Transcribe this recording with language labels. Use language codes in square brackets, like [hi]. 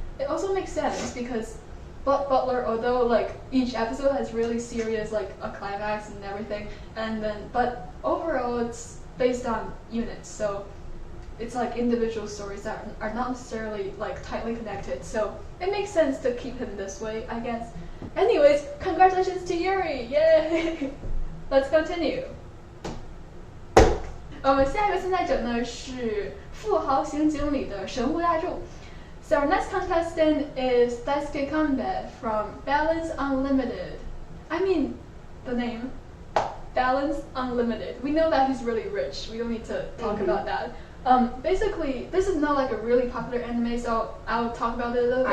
[en] It also makes sense because Black Butler, although like each episode has really serious like a climax and everything, but overall it's based on units, so it's like individual stories that are not necessarily like tightly connected. So it makes sense to keep him this way, I guess. Anyways, congratulations to Yuri! Yay! Let's continue. [zh] 我们下一个参赛者呢是富豪刑警里的神户大柱。 [en] So our next contestant is Daisuke Kanbe from Balance Unlimited. I mean, the name, Balance Unlimited. We know that he's really rich. We don't need to talk about that. Basically, this is not like a really popular anime, so I'll talk about it a little bit.